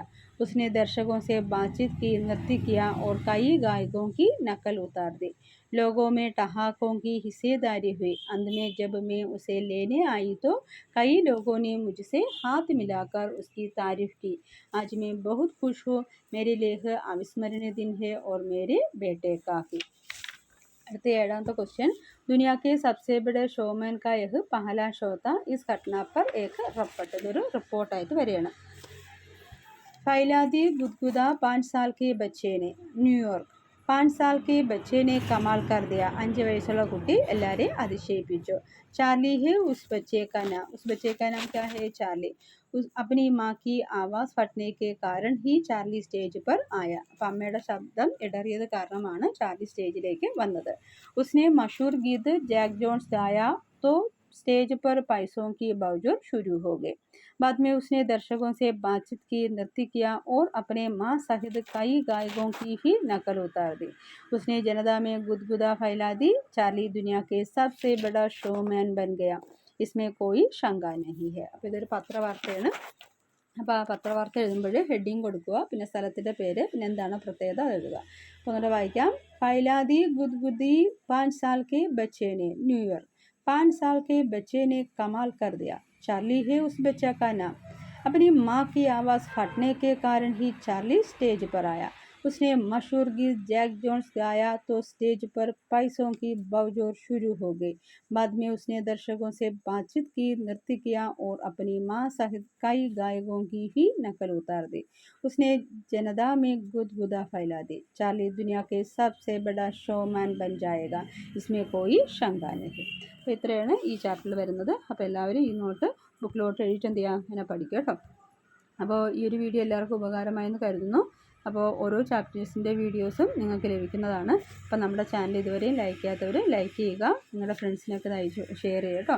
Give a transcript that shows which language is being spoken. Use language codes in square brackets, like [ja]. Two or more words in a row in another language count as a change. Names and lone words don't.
[hi] उसने दर्शकों से बातचीत की, नृत्य किया और कई गायकों की नकल उतार दी. लोगों में ठहाकों की हिस्सेदारी हुई. अंत में जब मैं उसे लेने आई तो कई लोगों ने मुझसे हाथ मिलाकर उसकी तारीफ की. आज मैं बहुत खुश हूँ. मेरे लिए अविस्मरणीय दिन है और मेरे बेटे का भी. [ml] അടുത്ത 7ാമത്തെ ക്വസ്റ്റ്യൻ. [hi] दुनिया के सबसे बड़े शोमैन का यह पहला शो था. इस घटना पर एक रिपोर्ट. [ml] ഇതൊരു റിപ്പോർട്ടായിട്ട് വരികയാണ്. [hi] फैलादी गुदगुदा 5 साल के बच्चे ने. ന്യൂയോർക്ക്. 5 साल के बच्चे ने कमाल कर दिया. [ml] 5 വയസ്സുള്ള കുട്ടി എല്ലാവരെയും അതിശയിപ്പിച്ചു. [hi] चार्ली है उस बच्चे का नाम. उस बच्चे का नाम क्या है, चार्ली. अपनी माँ की आवाज़ फटने के कारण ही चार्ली സ്റ്റേജ് पर आया. [ml] അപ്പം അമ്മയുടെ ശബ്ദം ഇടറിയത് കാരണമാണ് ചാർലി സ്റ്റേജിലേക്ക് വന്നത്. [hi] उसने मशहूर गीत जैक जोन्स गाया तो स्टेज पर पैसों की बौछार शुरू हो गई. बाद में उसने दर्शकों से बातचीत की, नृत्य किया और अपने माँ सहित कई गायकों की भी नकल उतार दी. उसने जनता में गुदगुदा फैला दी. चार्ली दुनिया के सबसे बड़ा शोमैन बन गया. इसमें कोई शंका नहीं है. [ml] അപ്പോൾ ഇതൊരു പത്രവാർത്തയാണ്. അപ്പോൾ ആ പത്രവാർത്ത എഴുതുമ്പോൾ ഹെഡിങ് കൊടുക്കുക, പിന്നെ സ്ഥലത്തിൻ്റെ പേര്, പിന്നെ എന്താണ് പ്രത്യേകത അത് എഴുതുക. അപ്പോൾ ഒന്നുകൂടെ വായിക്കാം. [hi] फैलादी गुदगुदी 5 साल के बच्चे ने न्यूयॉर्क 5 साल के बच्चे ने कमाल कर दिया। चार्ली है उस बच्चा का नाम। अपनी माँ की आवाज़ फटने के कारण ही चार्ली स्टेज पर आया। उसने मशहूर गीत जैक जोन्स गाया तो स्टेज पर पैसों की बौछार शुरू हो गई। बाद में उसने दर्शकों से बातचीत की, नृत्य किया और अपनी माँ सहित कई गायकों की ही नकल उतार दी। उसने जनता में गुदगुदा फैला दी। चार्ली दुनिया के सबसे बड़ा शोमैन बन जाएगा, इसमें कोई शंका नहीं. [ml] അപ്പോൾ ഇത്രയാണ് ഈ ചാപ്റ്ററിൽ വരുന്നത്. അപ്പോൾ എല്ലാവരും ഈ നോട്ട് ബുക്കിലോട്ട് എഴുതിയിട്ട് എന്ത് ചെയ്യുക, ഇങ്ങനെ പഠിക്കുക കേട്ടോ. അപ്പോൾ ഈ ഒരു വീഡിയോ എല്ലാവർക്കും ഉപകാരമായെന്ന് കരുതുന്നു. അപ്പോൾ ഓരോ ചാപ്റ്റേഴ്സിൻ്റെ വീഡിയോസും നിങ്ങൾക്ക് ലഭിക്കുന്നതാണ്. അപ്പോൾ നമ്മുടെ ചാനൽ ഇതുവരെയും ലൈക്ക് ചെയ്യാത്തവർ ലൈക്ക് ചെയ്യുക, നിങ്ങളുടെ ഫ്രണ്ട്സിനൊക്കെ ഷെയർ ചെയ്യുക കേട്ടോ.